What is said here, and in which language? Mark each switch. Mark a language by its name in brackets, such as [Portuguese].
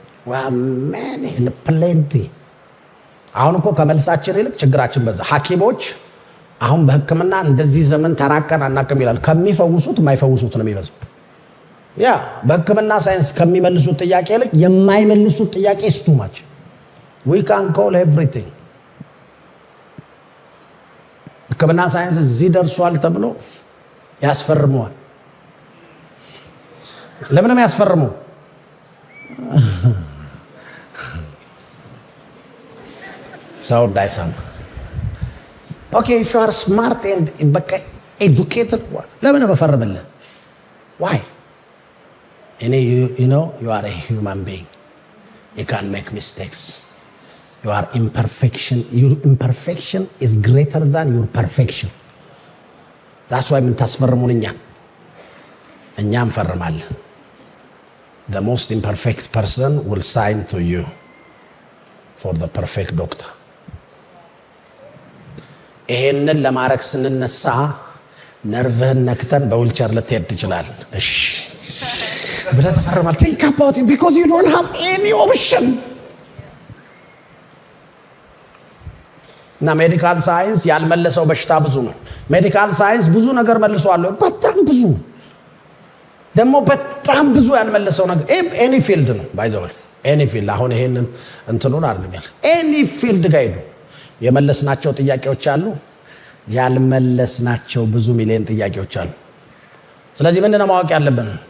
[Amharic] ዋማኔ ፕሌንቲ አሁን እኮ ከመልሳችን ይልቅ ችግራችን በዛ። ሐኪሞች አሁን በሕክምና እንደዚህ ዘመን ተራቀን አናቅም ይላል። ከሚፈውሱት የማይፈውሱት ነው የሚበዛው። ያ በሕክምና ሳይንስ ከሚመልሱት ጥያቄ ይልቅ የማይመልሱት ጥያቄ [English] is too much. we can call everything [Amharic] ሕክምና ሳይንስ እዚህ ደርሷል ተብሎ ያስፈርመዋል። ለምን ያስፈርመው? ሰው እንዳይሰማ። [English] okay if you are smart and educated [Amharic] ለምን በፈርምልህ? [English] why you know you are a human being, you can make mistakes, you are imperfection, your imperfection is greater than your perfection. that's why [Amharic] የምታስፈርሙን እኛም ፈርማለን። [English] the most imperfect person will sign to you for the perfect doctor. [Amharic] ይሄንን ለማረክ ስንነሳ ነርቭህን ነክተን በዊልቸር ልትሄድ ትችላለህ። እሺ ብለህ ተፈርማለህ። [English] think about it because you don't have any option. [Amharic] እና ሜዲካል ሳይንስ ያልመለሰው በሽታ ብዙ ነው። ሜዲካል ሳይንስ ብዙ ነገር መልሷል፣ በጣም ብዙ ደግሞ በጣም ብዙ ያልመለሰው ነገር any field ነው [English] by the way any field። [Amharic] አሁን ይሄንን እንትኑን አይደለም any field ጋር ሄዱ የመለስናቸው ጥያቄዎች አሉ፣ ያልመለስናቸው ብዙ ሚሊዮን ጥያቄዎች አሉ። ስለዚህ ምንድነው ማወቅ ያለብን?